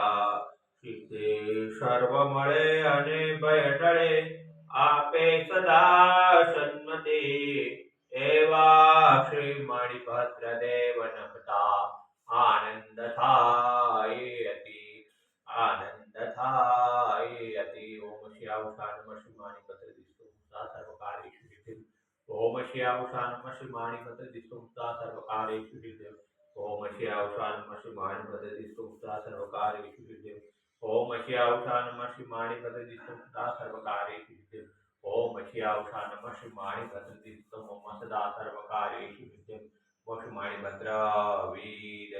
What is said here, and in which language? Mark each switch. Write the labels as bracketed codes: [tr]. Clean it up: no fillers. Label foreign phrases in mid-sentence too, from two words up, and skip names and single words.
[gu] સિદ્ધિ સર્વ મળે અને ભય ટળે, આપે સદા સન્મતિ, એવા શ્રી મણિભદ્ર દેવ નમતા આનંદ થાય અતિ, આનંદ થાય અતિ। [sa] ઓમ શ્યાવશાન શ્રી મણિભદ્ર દિષ્ટુ સર્વકાર્યેષુ સિદ્ધિ। ઓમ શ્યાવશાન શ્રી મણિભદ્ર દિષ્ટુ સર્વકાર્યેષુ સિદ્ધિ। ઓમ શ્યાવશાન શ્રી મણિભદ્ર દિષ્ટુ સર્વકાર્યેષુ સિદ્ધિ। ओम श्यावशान श्री मणिभद्र दिष्टुम सदा सर्वकार्येषु सिद्धिं। ओम श्यावशान श्री मणिभद्र दिष्टुम सदा सर्वकार्येषु सिद्धिं। ओम श्री मणिभद्र वीर